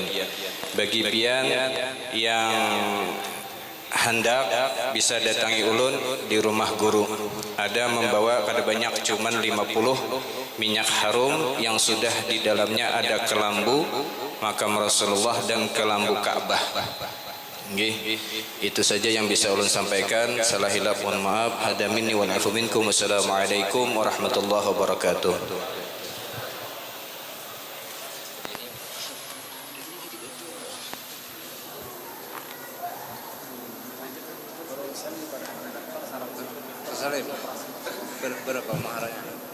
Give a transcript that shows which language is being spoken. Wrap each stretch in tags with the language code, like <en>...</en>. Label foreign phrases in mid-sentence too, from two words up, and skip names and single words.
<bjn>Bagi pian yang hendak bisa datangi ulun di rumah guru. Ada membawa kada banyak, cuman 50 minyak harum yang sudah di dalamnya ada kelambu makam Rasulullah dan kelambu Ka'bah. Itu saja yang bisa ulun sampaikan. Salah hilaf mohon maaf.</bjn> <ar>هذا مني والعفو منكم. والسلام عليكم ورحمة الله وبركاته.</ar> <bjn>Berapa maharanya?</bjn>